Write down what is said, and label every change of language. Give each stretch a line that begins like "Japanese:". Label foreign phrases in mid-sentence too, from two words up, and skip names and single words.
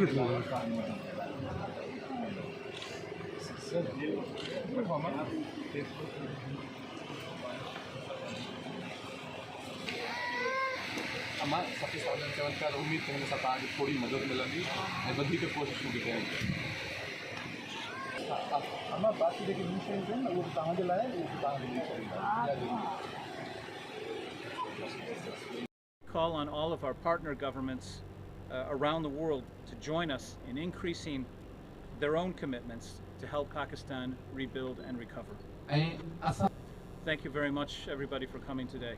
Sindhi: अमा सफ़ी साधन चवनि पिया त उमेद कयूं असां तव्हांखे थोरी मदद मिलंदी ऐं वधीक कोशिशूं बि कयूं। अमा बाक़ी जेके ॿियूं शयूं आहिनि न उहे तव्हांजे लाइ उहे तव्हांखे ॾेई छॾींदा।
English: Call on all of our partner governments around the world to join us in increasing their own commitments to help Pakistan rebuild and recover. Thank you very much, everybody, for coming today.